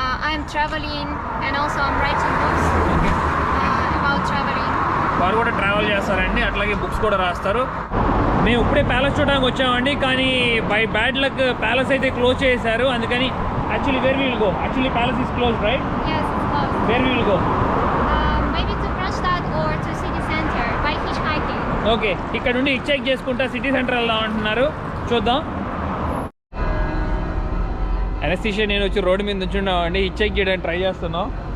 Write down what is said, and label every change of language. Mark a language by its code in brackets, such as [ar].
[en] I'm traveling and also I'm writing books about traveling. [te] వారు కూడా travel చేస్తారండి, అట్లాగే బుక్స్ కూడా రాస్తారు. మేము ఇప్పుడే ప్యాలెస్ చూడడానికి వచ్చామండి, కానీ బై బ్యాడ్ లక్ ప్యాలెస్ అయితే క్లోజ్ చేశారు. [en] అందుకని actually where will go? Actually palace is close, right? Yes, it's closed. వేర్ will గో? Maybe to Kronstadt or to city center by hitchhiking. [te] Okay, ఇక్కడ నుండి which చేసుకుంటా city centre వెళ్దాం అంటున్నారు. చూద్దాం. Anaesthesia నేను వచ్చి రోడ్డు మీద నుంచున్నామండి, హిచ్ చేయడానికి ట్రై చేస్తున్నాం.